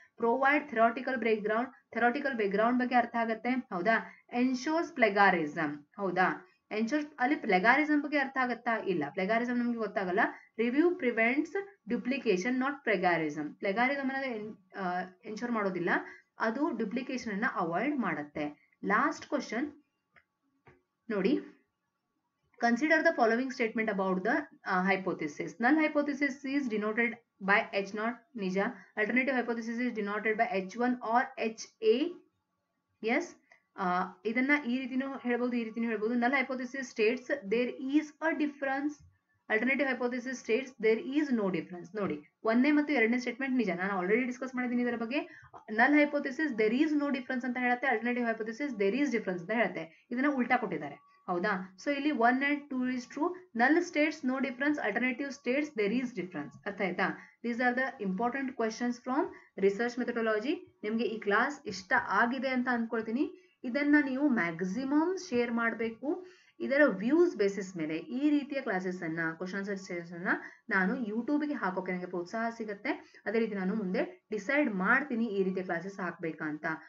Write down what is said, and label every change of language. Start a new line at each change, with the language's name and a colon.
Kannada: Provide theoretical background ಬಗ್ಗೆ ಅರ್ಥ ಆಗುತ್ತೆ, ಹೌದಾ. ಎನ್ಶೋರ್ಸ್ ಪ್ಲೆಗಾರಿಸಮ್, ಹೌದಾ. ಎನ್ಶೋರ್ಸ್, ಅಲ್ಲಿ ಪ್ಲೆಗಾರಿಸಮ್ ಬಗ್ಗೆ ಅರ್ಥ ಆಗತ್ತಾ? ಇಲ್ಲ, ಪ್ಲೆಗಾರಿಸಮ್ ನಮಗೆ ಗೊತ್ತಾಗಲ್ಲ.
English: Review prevents duplication not plagiarism.
Kannada: ಪ್ಲೆಗಾರಿಸಮ್ ಅನ್ನೋದು ಎನ್ಶೋರ್ ಮಾಡೋದಿಲ್ಲ, ಅದು ಡುಪ್ಲಿಕೇಶನ್ ಅನ್ನ ಅವಾಯ್ಡ್ ಮಾಡುತ್ತೆ.
English: Last question ನೋಡಿ, consider the following statement about the hypothesis. Null hypothesis is denoted by H0, Nija. Alternative hypothesis is denoted by H1 or HA. Yes.
Kannada: ಇದನ್ನ ಈ ರೀತಿನೂ ಹೇಳ್ಬೋದು, ಈ ರೀತಿನೂ ಹೇಳ್ಬೋದು.
English: Null hypothesis states there is a difference. Alternative hypothesis states there is no difference.
Kannada: ನೋಡಿ, ಒಂದನೇ ಮತ್ತು ಎರಡನೇ statement ನಿಜ, ನಾನು ಆಲ್ರೆಡಿ ಡಿಸ್ಕಸ್ ಮಾಡಿದ್ದೀನಿ ಇದರ ಬಗ್ಗೆ.
English: Null hypothesis there is no difference
Kannada: ಅಂತ ಹೇಳುತ್ತೆ,
English: alternative hypothesis there is difference ಅಂತ ಹೇಳುತ್ತೆ.
Kannada: ಇದನ್ನ ಉಲ್ಟಾ ಕೊಟ್ಟಿದ್ದಾರೆ, ಹೌದಾ. ಸೊ ಇಲ್ಲಿ
English: 1 and 2 is true. Null states no difference, alternative states there is difference.
Kannada: ಅರ್ಥ ಆಯ್ತಾ?
English: These are the important questions from research methodology.
Kannada: ನಿಮಗೆ ಈ ಕ್ಲಾಸ್ ಇಷ್ಟ ಆಗಿದೆ ಅಂತ ಅನ್ಕೊಳ್ತೀನಿ. ಇದನ್ನ ನೀವು ಮ್ಯಾಕ್ಸಿಮಮ್ ಶೇರ್ ಮಾಡಬೇಕು. ಇದರ ವ್ಯೂಸ್ ಬೇಸಿಸ್ ಮೇಲೆ ಈ ರೀತಿಯ ಕ್ಲಾಸಸ್ ಅನ್ನ, ಕ್ವಶನ್ ಆನ್ಸರ್ಸ್ ಅನ್ನ ನಾನು ಯೂಟ್ಯೂಬ್ಗೆ ಹಾಕೋಕೆ ನನಗೆ ಪ್ರೋತ್ಸಾಹ ಸಿಗುತ್ತೆ. ಅದೇ ರೀತಿ ನಾನು ಮುಂದೆ ಡಿಸೈಡ್ ಮಾಡ್ತೀನಿ ಈ ರೀತಿಯ ಕ್ಲಾಸಸ್ ಹಾಕ್ಬೇಕಂತ.